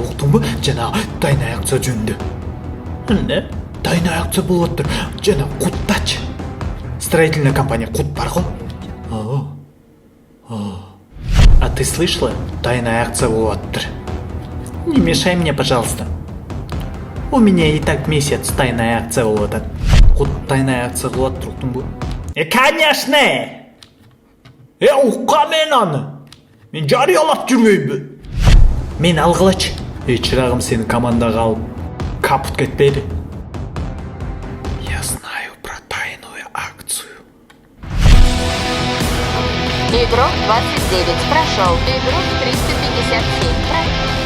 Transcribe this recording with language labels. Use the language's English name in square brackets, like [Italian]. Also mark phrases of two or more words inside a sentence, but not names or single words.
[Kyrgyz] ба? Жанагы [Russian] тайный акция [Kyrgyz] жөнүндө. Не? [Russian] Тайный акция [Kyrgyz] болуп атыр. Жана куттачы. [Russian] Строительная компания Кут бар го? А ты слышала? Тайная акция [Kyrgyz] болуп атыр. [Russian] Не мешай мне, пожалуйста. У меня и так месяц тайная акция [Kyrgyz] болуп атат. Кут [Russian] тайная акция [Kyrgyz] кылып атыр, уктуң бу? [Russian] Конечно! [Kyrgyz] Укка мен аны. Мен жарыялап жүрбөймүн. Мен алгылачы. Чырагым, сени командага алып капут кетпейди. [Russian] Я знаю про тайную акцию. Игрок 29 прошел. Игрок 357 прошел.